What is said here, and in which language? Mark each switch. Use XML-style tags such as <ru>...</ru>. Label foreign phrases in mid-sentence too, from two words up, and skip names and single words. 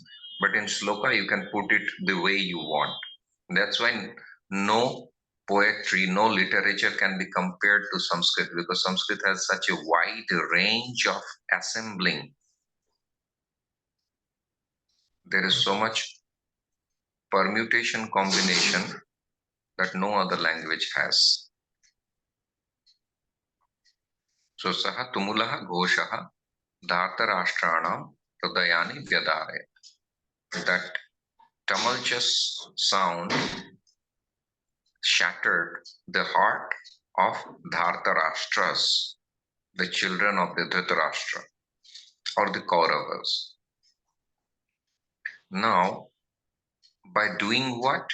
<en>But in Shloka, you can put it the way you want. That's why no poetry, no literature can be compared to Sanskrit, because Sanskrit has such a wide range of assembling. There is so much permutation combination that no other language has.</en> <sa>So सः तुमुलः घोषः धार्तराष्ट्राणाम् हृदयानि व्यदारे.</sa> <en>That tumultuous sound shattered the heart of Dhartarashtras, the children of the Dhritarashtra, or the Kauravas. Now, by doing what?</en>